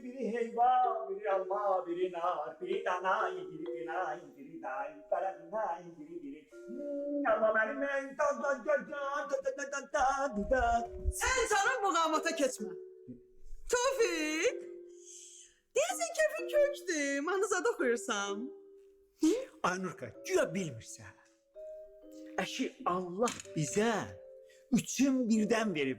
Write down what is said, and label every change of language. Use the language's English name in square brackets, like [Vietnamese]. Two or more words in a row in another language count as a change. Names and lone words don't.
[Azerbaijani] Biri helva, biri alma, biri nar, biri danay, biri dinay, biri day, biri dinay, biri. Alma benim ey, da da da da da da da da da. Sən canım bu qamata keçmə. Tövfik, deyəsən kefin kökdür, manızada oxuyursan. Aynurka, güya bilmirsən. Əşi Allah bizə üçün birdən verib.